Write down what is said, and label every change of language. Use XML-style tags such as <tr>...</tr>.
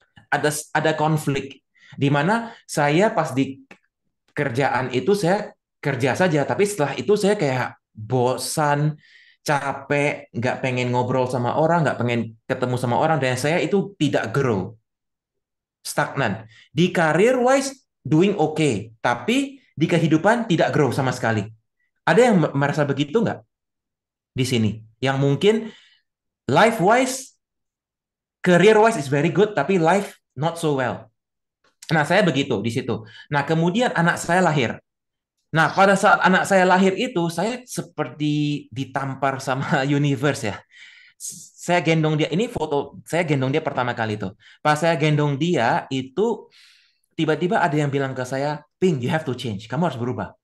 <id>Ada konflik di mana saya pas di kerjaan itu saya kerja saja, tapi setelah itu saya kayak bosan, capek, nggak pengen ngobrol sama orang, nggak pengen ketemu sama orang, dan saya itu tidak grow, stagnan. Di</id> <en>career wise doing okay,</en> <id>tapi di kehidupan tidak grow sama sekali. Ada yang merasa begitu nggak di sini? Yang mungkin</id> <en>life wise, career wise is very good, tapi life not so well.</en> <id>Nah, saya begitu di situ. Nah, kemudian anak saya lahir. Nah, pada saat anak saya lahir itu, saya seperti ditampar sama universe ya. Saya gendong dia, ini foto, saya gendong dia pertama kali itu. Pas saya gendong dia, itu tiba-tiba ada yang bilang ke saya, Ping,</id> <en>you have to change.</en> <id>Kamu harus berubah.</id>